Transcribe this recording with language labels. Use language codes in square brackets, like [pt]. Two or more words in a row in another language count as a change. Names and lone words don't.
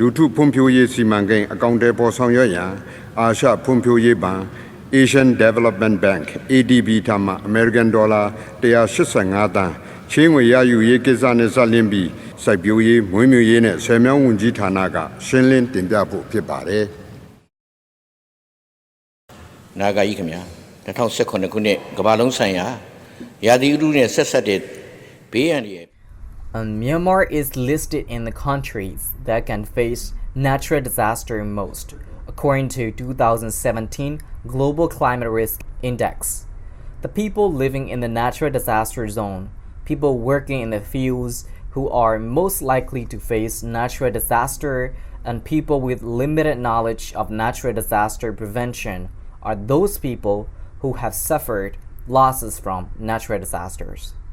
[my] ထုဖွံ့ဖြိုးရေးစီမံကိန်းအကောင့်တွေပေါ်ဆောင်ရွက်ရန်အာရှဖွံ့ဖြိုးရေးဘဏ် Asian Development Bank ADB ထမှ [en] American Dollar [my] 185 သန်းချင်းငွေရယူရေးကိစ္စနဲ့ဆက်လင်းပြီးစိုက်ပျိုးရေးမွေးမြူရေးနဲ့ဆယ်မြောင်းဝန်ကြီးဌာနကရှင်းလင်းတင်ပြဖို့ဖြစ်ပါတယ်။နာဂာကြီးခင်ဗျာ2018ခုနှစ်ကမ္ဘာလုံးဆိုင်ရာရာသီဥတုနဲ့ဆက်ဆက်တဲ့ဘေးအန္တရာယ် [en] Myanmar is listed in the countries that can face natural disaster most, according to 2017 Global Climate Risk Index. The people living in the natural disaster zone, people working in the fields who are most likely to face natural disaster, and people with limited knowledge of natural disaster prevention are those people who have suffered losses from natural disasters.